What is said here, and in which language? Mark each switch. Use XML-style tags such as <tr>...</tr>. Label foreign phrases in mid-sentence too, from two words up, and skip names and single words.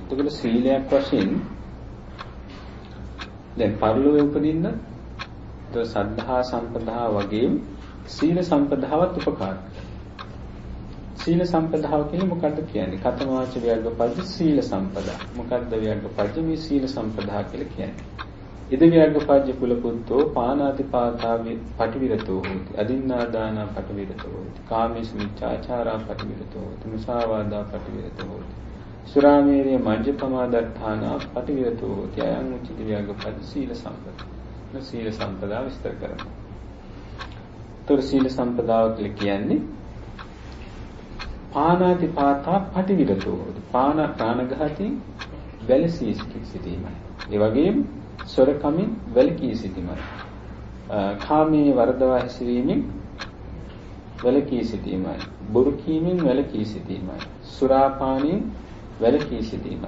<si>එතකොට සීලයක් වශයෙන් දැන් පරලෝකෙ උපදින්න ශ්‍රද්ධා සම්පදා වගේම සීල සම්පදාවත් උපකාර කරනවා. සීල සම්පදාව කියන්නේ මොකක්ද කියන්නේ?</si> <pi>කතමාච ව්‍යග්ගපජ්ජ සීල සම්පදා.</pi> <si>මොකක්ද ව්‍යග්ගපජ්ජ මේ සීල සම්පදා කියලා කියන්නේ?</si> <pi>ඉද ව්‍යග්ගපජ්ජ කුල පුත්තෝ පානාතිපාතාවේ පටිවිරතෝ හෝති. අදින්නාදානා පටිවිරතෝ හෝති. කාමේසු මිච්ඡාචාරා පටිවිරතෝ හෝති. මුසාවාදා පටිවිරතෝ හෝති. සුරාමේරය මජ්ජපමාදත්තානා පටිවිරතෝ හෝති. අයං උච්චිත ව්‍යග්ගපජ්ජ සීල සම්පදා.</pi> <si>සීල සම්පදා විස්තර කරනවා. තොර සීල සම්පදාව කියලා කියන්නේ</si> <pi>පානාතිපාතා පටිවිරතෝ හෝති.</pi> <si>ප්‍රාණඝාතයෙන් වැළසී සිටීමයි. ඒ වගේම සොරකමින් වැළකී සිටීමයි. කාමයේ වර්ධවා හැසිරීමෙන් වැළකී සිටීමයි. බොරු කීමෙන් වැළකී සිටීමයි. සුරාපානයෙන් වැළකී සිටීමයි.</si>